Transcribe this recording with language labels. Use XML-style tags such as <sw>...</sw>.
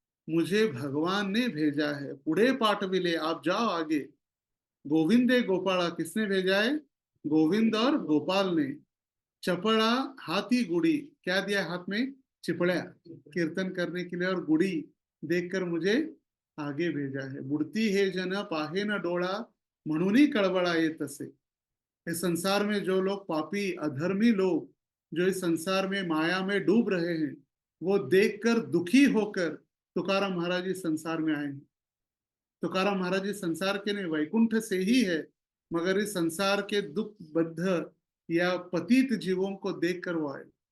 <hi>मुझे भगवान ने भेजा है।</hi> <mr>पुढे पाठविले,</mr> <hi>आप जाओ आगे। गोविंदे गोपाला, किसने भेजा है? गोविंद और गोपाल ने। चपड़ा हाथी गुड़ी, क्या दिया हाथ में? चिपड़ा, कीर्तन करने के लिए, और गुड़ी देखकर मुझे आगे भेजा है।</hi> <mr>बुडती है जन पाहे न डोळा, म्हणून कळवळा येत असे।</mr> <hi>इस संसार में जो लोग पापी अधर्मी लोग जो इस संसार में माया में डूब रहे हैं, वो देखकर दुखी होकर तुकाराम महाराज इस संसार में आए हैं। तुकाराम महाराज इस संसार के नहीं, वैकुंठ से ही है, मगर इस संसार के दुख बद्ध या पतित जीवों को देखकर वो आए।</hi>